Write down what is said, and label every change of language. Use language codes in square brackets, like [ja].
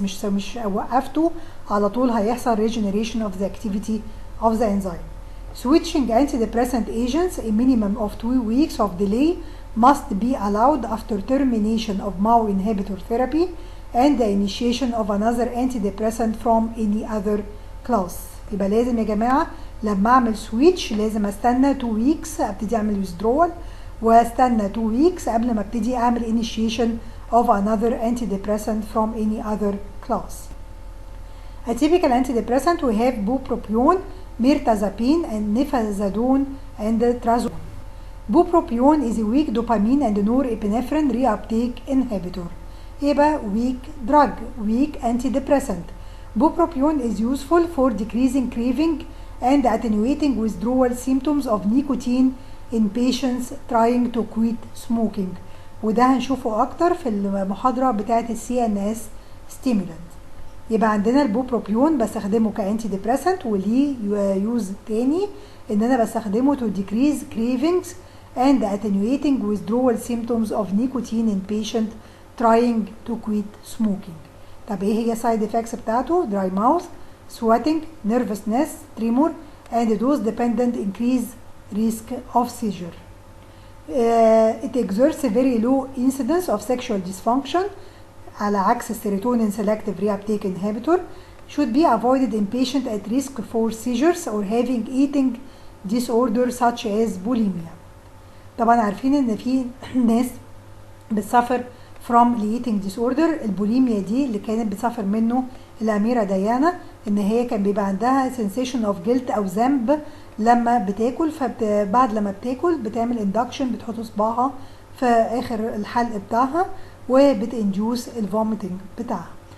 [ar] مش وقفته على طول هيحصل regeneration of the activity of the enzyme. [en] Switching antidepressant agents, a minimum of 2 weeks of delay must be allowed after termination of MAO inhibitor therapy and the initiation of another antidepressant from any other class. [ar] يبقى لازم يا جماعة لما اعمل سويتش لازم استنى 2 ويكس ابتدي اعمل withdrawal، واستنى 2 ويكس قبل ما ابتدي اعمل [en] initiation of another antidepressant from any other class. A typical antidepressant we have bupropion, mirtazapine and nifazodone and trazodone. Bupropion is a weak dopamine and norepinephrine reuptake inhibitor. يبقى weak drug, weak antidepressant. Bupropion is useful for decreasing craving and attenuating withdrawal symptoms of nicotine in patients trying to quit smoking. [ar] وده هنشوفه اكتر في المحاضرة بتاعة CNS stimulant. يبقى عندنا البوبروبيون بستخدمه كأنتي ديبريسنت، وليه يوز تاني ان انا بستخدمه [en] to decrease cravings and attenuating withdrawal symptoms of nicotine in patient trying to quit smoking. [ar] طب ايه هي [en] side effects بتاعته؟ dry mouth, sweating, nervousness, tremor and dose dependent increased risk of seizure. It exerts a very low incidence of sexual dysfunction [ar] على عكس السيروتونين [en] selective reuptake inhibitor. Should be avoided in patient at risk for seizures or having eating disorder such as bulimia. [ar] طبعا عارفين ان في ناس بتسافر [en] from eating disorder. [ar] البوليميا دي اللي كانت بتسافر منه الأميرة ديانا ان هي كان بيبقى عندها sensation of guilt او ذنب لما بتاكل، فبعد لما بتاكل بتعمل induction، بتحط صباعها في اخر الحلق بتاعها وبتنجوز الفوميتنج بتاعها.